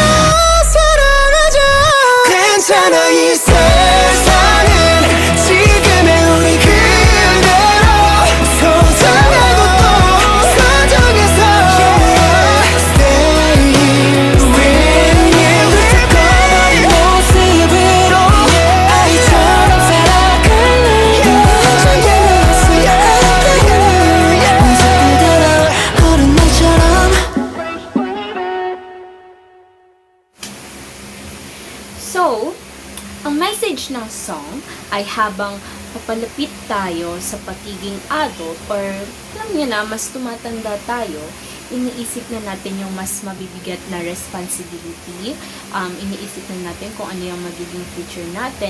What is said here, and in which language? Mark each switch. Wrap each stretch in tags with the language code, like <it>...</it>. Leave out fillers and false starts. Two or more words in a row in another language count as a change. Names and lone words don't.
<ko>사랑하자 괜찮아 이 세상은 지금의 우리 그대로 소중하고 또 소중해서</ko> <en>Stay here with you</en> <ko>흩어버린 모습으로 아이처럼 살아갈래 참 닮았어 함께 모습 그대로 어른아이처럼</ko> <tl>So, ang message ng song ay habang papalapit tayo sa pagiging adult or alam niyo na, mas tumatanda tayo, iniisip na natin yung mas mabibigat na responsibility, iniisip na natin kung ano yung magiging future natin.</tl>